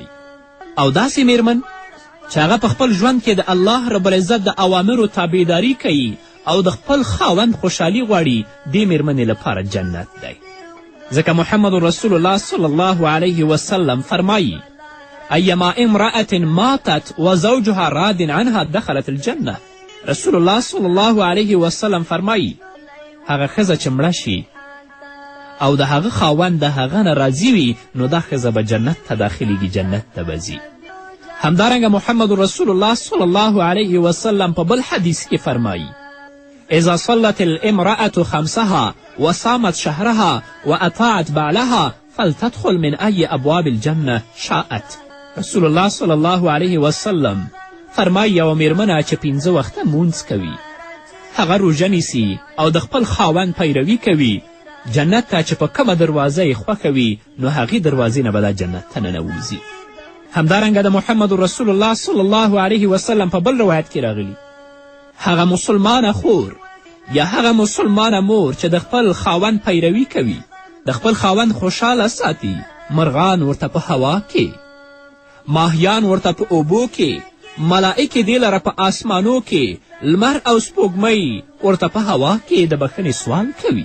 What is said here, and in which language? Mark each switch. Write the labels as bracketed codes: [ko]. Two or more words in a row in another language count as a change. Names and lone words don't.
[ps] او داسې میرمن چې هغه په خپل ژوند کې د الله [ar] رب العزت [ps] د اوامرو تابعداري کوي او د خپل خاوند خوشحالي غواړي، دې میرمنې لپاره جنت دی. ځکه محمد رسول الله [ar] صلی الله علیه وسلم [ps] فرمایي [ar] ایما امرأة ماتت وزوجها راد عنها دخلت الجنه. [ps] رسول الله [ar] صلی الله علیه وسلم [ps] فرمایي هغه ښځه چې مړه شي او د هغه خاوند د هغه نه راضي وي نو دا ښځه به جنت ته داخلیږي، جنت ته به ځي. همدارنګه محمد رسول الله [ar] صلی الله علیه وسلم [ps] په بل حدیث کې فرمایي [ar] اذا صلت الامرأة خمسها وصامت شهرها وأطاعت بعلها فلتدخل من أي أبواب الجنة شاءت. [ps] رسول الله [ar] صلی الله علیه وسلم [ps] فرمایي یوه میرمنه چې 5 وخته مونځ کوي، هغه روژه نیسي او د خپل خاوند پیروي کوي، جنت ته چې په کومه دروازه یې خوښه وي نو هغې دروازې نه به دا جنت ته ننوځي. همدارنګه د محمد رسول الله [ar] صلی الله علیه وسلم [ps] په بل روایت کې راغلی هغه مسلمانه خور یا هغه مسلمانه مور چې د خپل خاوند پیروي کوي، د خپل خاوند خوشحاله ساتي، مرغان ورته په هوا کې، ماهیان ورته په اوبو کې، ملائکې دې لره په آسمانو کې، لمر او سپوږمۍ ورته په هوا کې د بښنې سوال کوي.